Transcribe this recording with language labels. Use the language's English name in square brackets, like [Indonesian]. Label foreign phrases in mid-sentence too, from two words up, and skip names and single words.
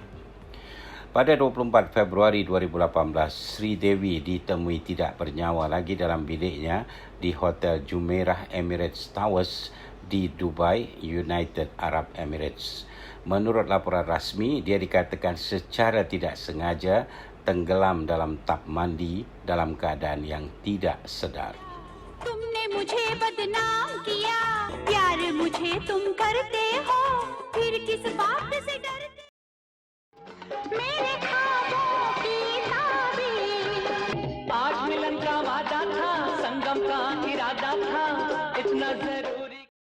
[Malay] Pada 24 Februari 2018, Sri Devi ditemui tidak bernyawa lagi dalam biliknya di Hotel Jumeirah Emirates Towers di Dubai, United Arab Emirates. Menurut laporan rasmi, dia dikatakan secara tidak sengaja tenggelam dalam tap mandi dalam keadaan yang tidak sedar. [Hindi] तुमने मुझे बदनाम किया, प्यार मुझे तुम करते हो, फिर किस बात से डरते? मेरे ख्वाबों की ताबीर, आज मिलन का वादा था, संगम का इरादा था, इतना जरूरी।